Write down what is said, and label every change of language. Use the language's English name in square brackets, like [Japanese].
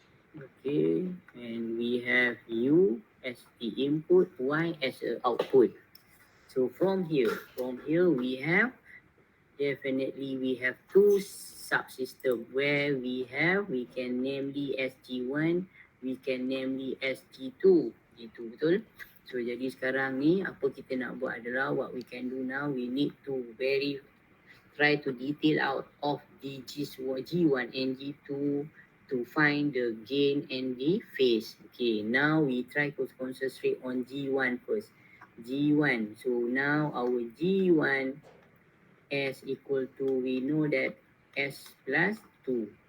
[English] Okay, and we have U as the input, Y as an output. So from here we have definitely we have 2 subsystem where we can namely SG1, we can namely SG2. [Malay] G2 betul. So jadi sekarang ni apa kita nak buat adalah [English] what we can do now, we need to try to detail out of the G1 and G2 to find the gain and the phase. Okay, now we try to concentrate on G1 first. G1, so now our G1 S equal to, we know that S plus 2.